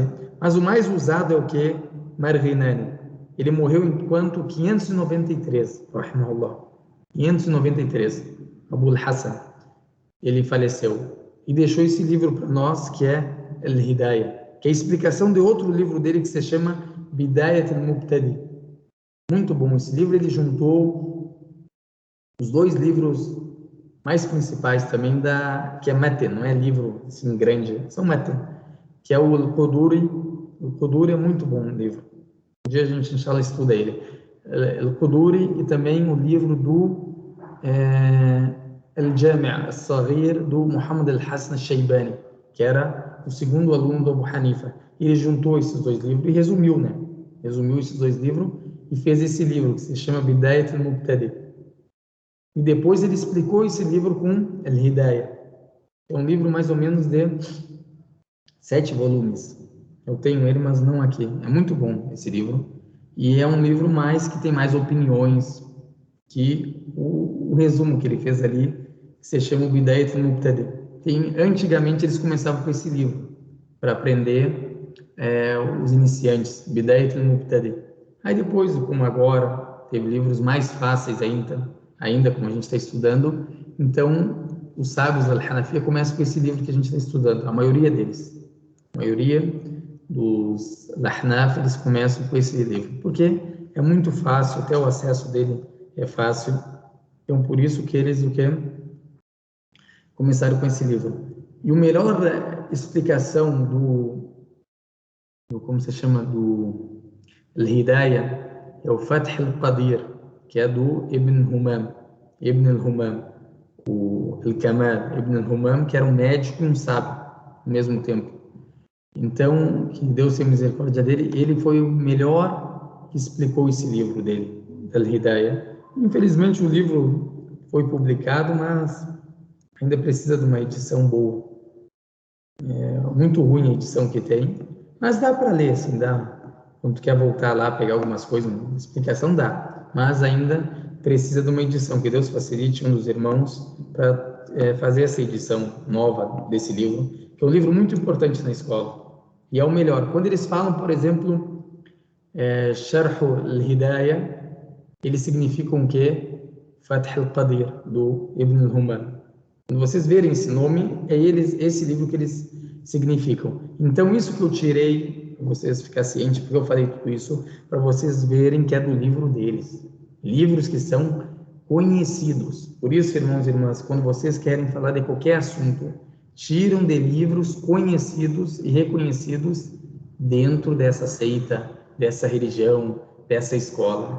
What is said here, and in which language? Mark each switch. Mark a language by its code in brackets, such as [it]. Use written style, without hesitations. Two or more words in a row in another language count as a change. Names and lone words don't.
[pt] Mas o mais usado é o que? Marghinani. Ele morreu enquanto 593, rahimahullah. 593, Abul Hassan. Ele faleceu. E deixou esse livro para nós, que é Al-Hidayah, que é a explicação de outro livro dele que se chama Bidayat al-Mubtadi. Muito bom esse livro. Ele juntou os dois livros mais principais também, que é Maten, não é livro assim grande, são Maten, que é o Al-Quduri. O Quduri é muito bom um livro. Um dia a gente, inshallah, estuda ele. Al-Quduri e também o livro do Al-Jami' al-Saghir, do Muhammad al-Hassan al-Shaybani, que era o segundo aluno do Abu Hanifa. Ele juntou esses dois livros e resumiu, né? Resumiu esses dois livros e fez esse livro, que se chama Bidayat al-Mubtadi. E depois ele explicou esse livro com Al-Hidayah. É um livro mais ou menos de 7 volumes. Eu tenho ele, mas não aqui. É muito bom esse livro. E é um livro que tem mais opiniões que o resumo que ele fez ali, que se chama Bidayat al-Mubtadi. Antigamente eles começavam com esse livro para aprender os iniciantes, Bidayat al-Mubtadi. Aí depois, como agora, teve livros mais fáceis ainda como a gente está estudando, então os sábios al-Hanafiya começam com esse livro que a gente está estudando, a maioria deles. A maioria dos Ahnaf, eles começam com esse livro, porque é muito fácil, até o acesso dele é fácil, então por isso que eles começaram com esse livro. E a melhor explicação como se chama, do Al-Hidayah, é o Fath al-Qadir, que é do Ibn al-Humam, o Al-Kamal Ibn al-Humam, que era um médico e um sábio ao mesmo tempo. Então, que Deus tenha misericórdia dele, ele foi o melhor que explicou esse livro dele, Al-Hidayah. Infelizmente o livro foi publicado, mas ainda precisa de uma edição boa. É muito ruim a edição que tem, mas dá para ler, assim, dá. Quando tu quer voltar lá, pegar algumas coisas, uma explicação dá, mas ainda precisa de uma edição, que Deus facilite um dos irmãos para fazer essa edição nova desse livro, que é um livro muito importante na escola, e é o melhor. Quando eles falam, por exemplo, Sharh al-Hidayah, eles significam o quê? Fath al-Qadir, do Ibn al-Humam. Quando vocês verem esse nome, é esse livro que eles significam. Então, isso que eu tirei, para vocês ficarem cientes, porque eu falei tudo isso, para vocês verem que é do livro deles. Livros que são conhecidos. Por isso, irmãos e irmãs, quando vocês querem falar de qualquer assunto, tiram de livros conhecidos e reconhecidos dentro dessa seita, dessa religião, dessa escola.